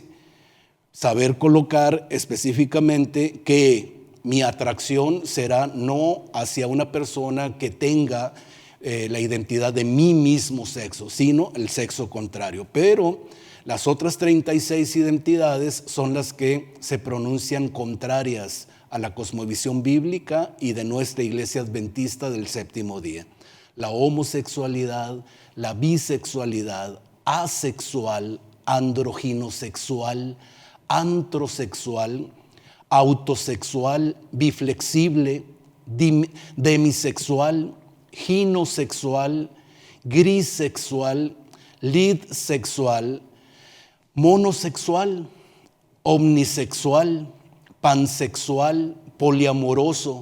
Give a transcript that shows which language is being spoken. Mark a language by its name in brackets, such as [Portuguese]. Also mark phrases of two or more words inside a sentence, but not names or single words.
[Spanish] Saber colocar específicamente que mi atracción será no hacia una persona que tenga la identidad de mi mismo sexo, sino el sexo contrario. Pero las otras 36 identidades son las que se pronuncian contrarias a la cosmovisión bíblica y de nuestra iglesia adventista del séptimo día: la homosexualidad, la bisexualidad, asexual, androginosexual, antrosexual, autosexual, biflexible, demisexual, ginosexual, grisexual, lidsexual, monosexual, omnisexual, pansexual, poliamoroso,